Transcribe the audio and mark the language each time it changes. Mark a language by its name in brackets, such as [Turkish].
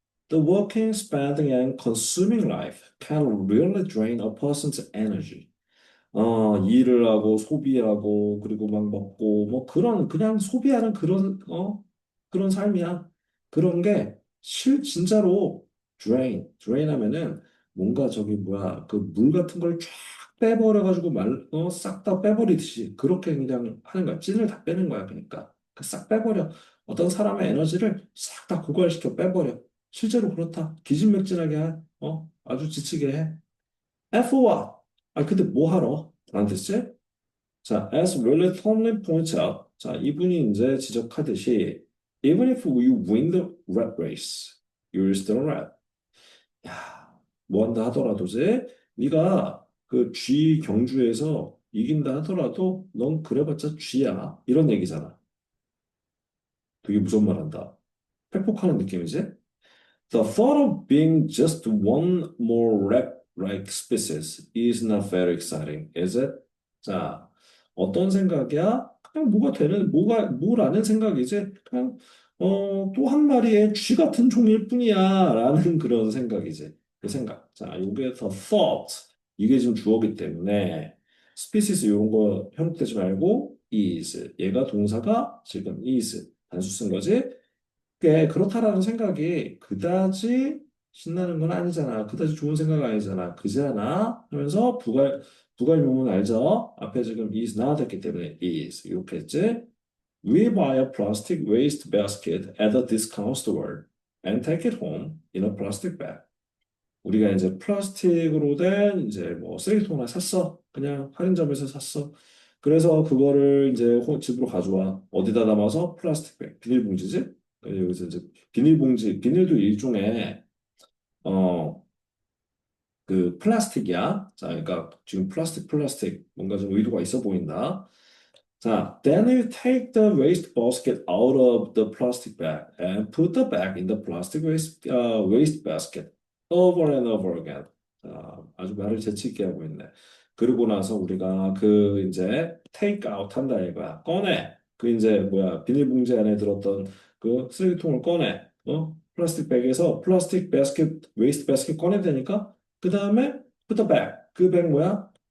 [English] The working, spending, and consuming life can really drain a person's energy. [Korean] 일을 하고 소비하고 그리고 막 먹고 뭐 그런 그냥 소비하는 그런 삶이야. 그런 게 진짜로 drain 하면은 뭔가 저기 뭐야 그 물 같은 걸 쫙 빼버려가지고 싹 다 빼버리듯이 그렇게 그냥 하는 거야. 찐을 다 빼는 거야. 그러니까 그 싹 빼버려. 어떤 사람의 에너지를 싹 다 고갈시켜 빼버려. 실제로 그렇다. 기진맥진하게 해. 아주 지치게 해. F1. 근데 뭐 하러? 라는 뜻이? [English] 자, as Willie Tomlin points out. [Korean] 자, 이분이 이제 지적하듯이, [English] even if you win the rat race, you're still a rat. [Korean] 야, 뭐 한다 하더라도지, 네가 그 G 경주에서 이긴다 하더라도 넌 그래봤자 G야. 이런 얘기잖아. 되게 무슨 말 한다. 팩폭하는 느낌이지? [English] The thought of being just one more rat-like species is not very exciting, is it? [Korean] 자, 어떤 생각이야? 그냥 뭐라는 생각이지? 그냥, 또 한 마리의 쥐 같은 종일 뿐이야. 라는 그런 생각이지. 그 생각. 자, 요게 the thought. 이게 지금 주어기 때문에, species 이런 거 현혹되지 말고, is. 얘가 동사가 지금 is. 단수 쓴 거지? 그렇다라는 생각이 그다지 신나는 건 아니잖아. 그다지 좋은 생각 아니잖아. 그지 않아? 하면서 부가용은 알죠? 앞에 지금 [English] is not [Korean] 했기 때문에 is 이렇게 했지. [English] We buy a plastic waste basket at a discount store and take it home in a plastic bag. [Korean] 우리가 이제 플라스틱으로 된 이제 뭐 쓰레기통 하나 샀어. 그냥 할인점에서 샀어. 그래서 그거를 이제 집으로 가져와. 어디다 담아서 플라스틱 백, 비닐봉지지? 여기서 이제 비닐봉지, 비닐도 일종의 어 그 플라스틱이야. 자, 그러니까 지금 플라스틱 뭔가 좀 의도가 있어 보인다. [English] 자, then you take the waste basket out of the plastic bag and put the bag in the plastic waste basket over and over again. [Korean] 자, 아주 말을 재치 있게 하고 있네. 그러고 나서 우리가 그 이제 [English] take out [Korean] 한다 이거야. 꺼내. 그 이제 뭐야 비닐봉지 안에 들었던 그 쓰레기통을 꺼내. 플라스틱 백에서 플라스틱 바스켓 웨이스트 바스켓 꺼내야 되니까 그 다음에 [English] put the bag. [Korean] 그 백 뭐야?